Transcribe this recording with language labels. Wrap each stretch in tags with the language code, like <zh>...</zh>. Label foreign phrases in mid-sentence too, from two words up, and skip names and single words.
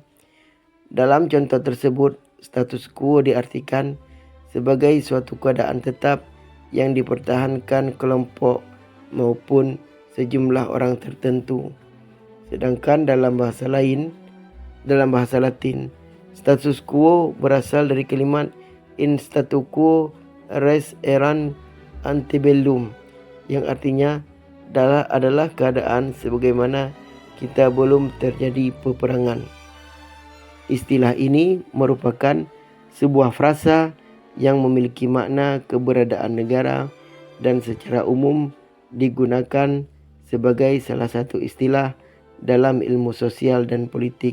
<id>Dalam contoh tersebut,</id> <la>status quo</la> <id>diartikan sebagai suatu keadaan tetap yang dipertahankan kelompok maupun sejumlah orang tertentu. Sedangkan dalam bahasa Latin,</id> <la>status quo</la> <id>berasal dari kalimat</id> <la>in statu quo res erant antebellum,</la> <id>yang artinya adalah keadaan sebagaimana kita belum terjadi peperangan. Istilah ini merupakan sebuah frasa yang memiliki makna keberadaan negara dan secara umum digunakan sebagai salah satu istilah dalam ilmu sosial dan politik.</id>